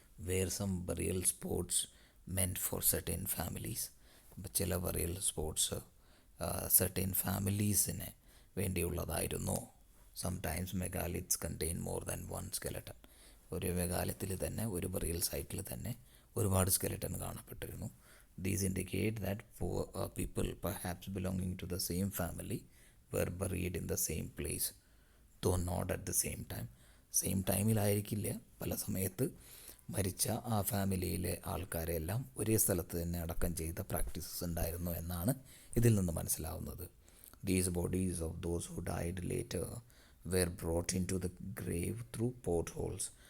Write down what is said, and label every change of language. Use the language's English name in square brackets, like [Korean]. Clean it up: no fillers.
[English] Where some burial spots meant for certain families. [Malayalam] ചില burial sports certain ഫാമിലീസിന് വേണ്ടിയുള്ളതായിരുന്നു. [English] Sometimes megaliths contain more than 1 skeleton. [Malayalam] ഒരു മെഗാലിത്തിൽ തന്നെ, ഒരു burial സൈറ്റിൽ തന്നെ ഒരുപാട് skeleton കാണപ്പെട്ടിരുന്നു. [English] These indicate that poor people perhaps belonging to the same family were buried in the same place, though not at the same time. [Malayalam] Same ടൈമിലായിരിക്കില്ല, പല സമയത്ത് മരിച്ച ആ ഫാമിലിയിലെ ആൾക്കാരെല്ലാം ഒരേ സ്ഥലത്ത് തന്നെ അടക്കം ചെയ്ത പ്രാക്ടീസസ് ഉണ്ടായിരുന്നു എന്നാണ് ഇതിൽ നിന്ന് മനസ്സിലാവുന്നത്. [English] These bodies of those who died later were brought into the grave through portholes.